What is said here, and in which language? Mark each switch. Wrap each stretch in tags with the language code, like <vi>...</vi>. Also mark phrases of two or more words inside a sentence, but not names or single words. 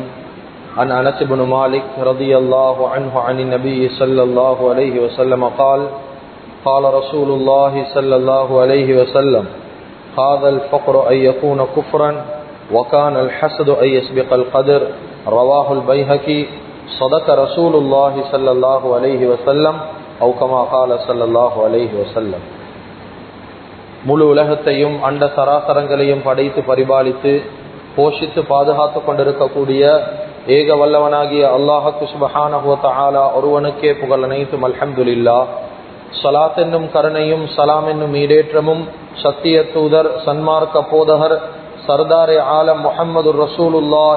<ar>عن أنس بن مالك رضي الله عنه عن النبي صلى الله عليه وسلم قال قال رسول الله صلى الله عليه وسلم هذا الفقر أن يكون كفرا وكان الحسد أن يسبق القدر رواه البيهقي صدق رسول الله صلى الله عليه وسلم أو كما قال صلى الله عليه وسلم.</ar> <ta>முழு உலகத்தையும் அண்ட சராசரங்களையும் படைத்து பரிபாலித்து போஷித்து பாதுகாத்து கொண்டிருக்கக்கூடிய ஏக வல்லவனாகிய அல்லாஹ்வுக்கு</ta> <ar>سبحانه وتعالى</ar> <ta>ஒருவனுக்கே புகழ் அனைத்தும் அல்ஹம்துலில்லாஹ். ஸலாத் என்னும் கருணையும் சலாம் என்னும் ஈடேற்றமும் சத்திய தூதர் சன்மார்க்க போதகர்</ta> <ur>سردار عالم</ur> <ar>محمد رسول الله</ar>